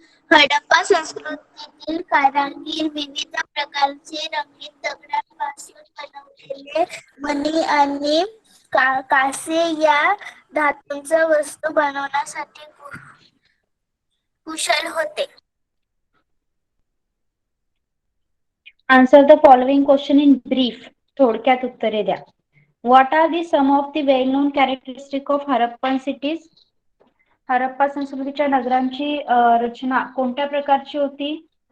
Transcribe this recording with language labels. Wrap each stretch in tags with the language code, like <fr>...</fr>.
<mr>हडप्पा संस्कृतीतील कारागीर विविध प्रकारचे रंगीत दगडांपासून बनवलेले मणी आणि कासे या धातूंच्या वस्तू बनवण्यासाठी कुशल होते.</mr> <en>Answer the following question in brief.</en> <mr>थोडक्यात उत्तरे द्या.</mr> <en>What are the some of the well-known characteristics of Harappan cities?</en> <mr>Harappa संस्कृतीच्या नगरांची रचना कोणत्या प्रकारची होती?</mr>